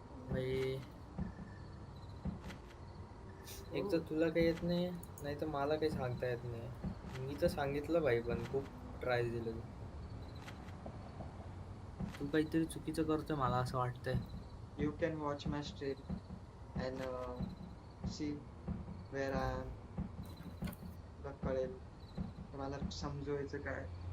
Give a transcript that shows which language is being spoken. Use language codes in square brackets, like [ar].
[mr] भाई एक तर तुला काही येत नाही, नाही तर मला काही सांगता येत नाही. मी तर सांगितलं भाई, पण खूप ट्राय दिलं तू. तू काहीतरी चुकीचं करतोय मला असं वाटतंय. [en] You can watch my stream and see where I am. [mr] तुला कळेल, मला समजवायचं काय.